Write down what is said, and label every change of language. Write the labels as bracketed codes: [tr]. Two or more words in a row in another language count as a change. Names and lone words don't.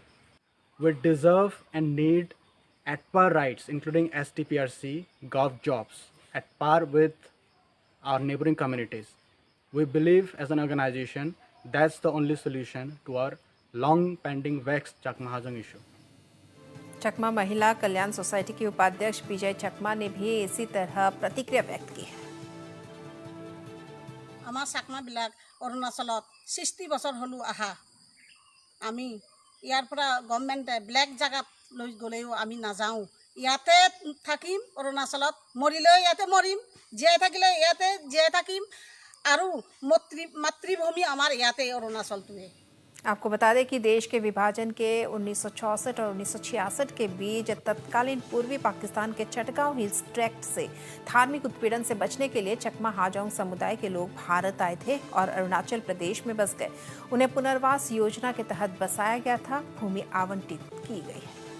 [en] We deserve and need at par rights, including STPRC, gov jobs, at par with our neighboring communities. We believe as an organization that's the only solution to our long pending vexed Chakma Hajoong issue. [hi] चकमा महिला कल्याण सोसाइटी की उपाध्यक्ष विजय चकमा ने भी इसी तरह प्रतिक्रिया व्यक्त की है। [as] আমাৰ চাকমাবিলাক অৰুণাচলত 60 বছৰ হলো আহা আমি ইয়াৰ পৰা গভৰ্ণমেণ্টে ব্লেক জাগাত লৈ গ'লেও আমি নাযাওঁ ইয়াতে থাকিম অৰুণাচলত মৰিলেও ইয়াতে মৰিম জীয়াই থাকিলে ইয়াতে জীয়াই থাকিম আৰু মাতৃভূমি আমাৰ ইয়াতে অৰুণাচলটোৱে। [hi] आपको बता दें कि देश के विभाजन के 1964 और 1966 के बीच तत्कालीन पूर्वी पाकिस्तान के चटगांव हिल्स ट्रैक्ट से धार्मिक उत्पीड़न से बचने के लिए चकमा हाजोंग समुदाय के लोग भारत आए थे और अरुणाचल प्रदेश में बस गए। उन्हें पुनर्वास योजना के तहत बसाया गया था, भूमि आवंटित की गई है।